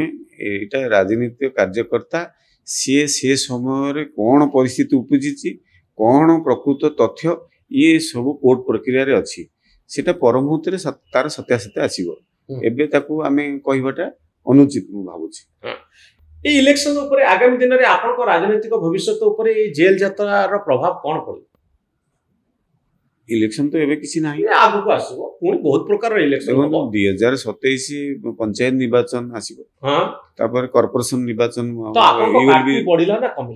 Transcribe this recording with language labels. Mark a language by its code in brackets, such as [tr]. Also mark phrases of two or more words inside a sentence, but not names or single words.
[or] ଏଇଟା ରାଜନୈତିକ କାର୍ଯ୍ୟକର୍ତ୍ତା, ସିଏ ସେ ସମୟରେ କଣ ପରିସ୍ଥିତି ଉପୁଜିଛି, କଣ ପ୍ରକୃତ ତଥ୍ୟ, ଇଏ ସବୁ କୋର୍ଟ ପ୍ରକ୍ରିୟାରେ ଅଛି, ସେଟା ପରମୁହୂର୍ତ୍ତରେ ତାର ସତ୍ୟାସତ୍ୟ ଆସିବ। ଏବେ ତାକୁ ଆମେ କହିବାଟା ଅନୁଚିତ ମୁଁ ଭାବୁଛି। ଏଇ ଇଲେକ୍ସନ ଉପରେ ଆଗାମୀ দিନରେ ଆପଣଙ୍କ ରାଜନୈତିକ ଭବିଷ୍ୟତ ଉପରେ এই ଜେଲ ଯାତ୍ରାର ପ୍ରଭାବ କଣ ପଡ଼ିବ? ଇଲେକ୍ସନ ତ ଏବେ କିଛି ନାହିଁ, ଆଗକୁ ଆସିବ, ପୁଣି ବହୁତ ପ୍ରକାର ଇଲେକ୍ସନ ହେବ। 2027 ପଞ୍ଚାୟତ ନିର୍ବାଚନ ଆସିବ, ତାପରେ କର୍ପୋରେସନ ନିର୍ବାଚନ। ତ ଆପଣଙ୍କ ପାର୍ଟି ବଢିଲା ନା କମିଲା?